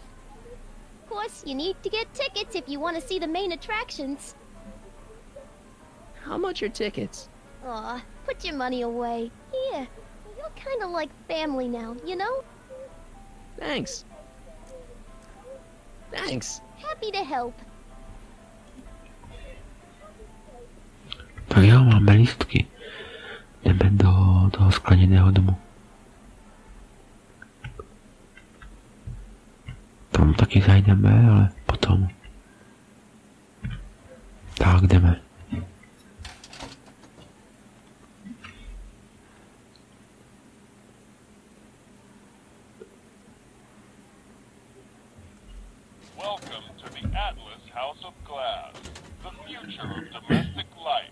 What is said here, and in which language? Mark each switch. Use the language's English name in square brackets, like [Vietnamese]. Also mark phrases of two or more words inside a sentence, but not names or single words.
[English] Of course, you need to get tickets if you want to see the main attractions. How much are tickets? Aw, put your money away. Here, you're kind of like family now, you know? Thanks. Thanks. Happy to help. [Czech] Tak jo, máme lístky. Jdeme do toho skleněného domu. Tam taky zajdeme, ale potom. Tak, jdeme. [English] Welcome to the Atlas House of Glass, the future of domestic life.